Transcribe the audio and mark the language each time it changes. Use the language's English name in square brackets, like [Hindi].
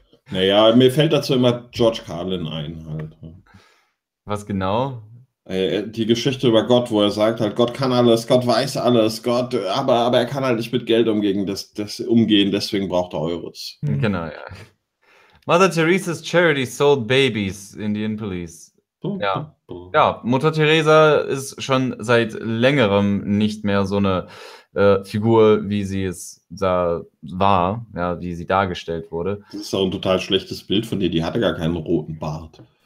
[German] Naja, mir fällt dazu immer George Carlin ein, halt. Was genau? Die Geschichte über Gott, wo er sagt halt, Gott kann alles, Gott weiß alles, Gott, aber er kann halt nicht mit Geld umgehen, deswegen braucht er Eures. Genau, ja. [English] Mother Teresa's Charity sold babies in the Indian Police. [German] Ja. Ja, Mutter Teresa ist schon seit längerem nicht mehr so eine Figur, wie sie es da war, ja, wie sie dargestellt wurde. Das ist auch ein total schlechtes Bild von dir, die hatte gar keinen roten Bart.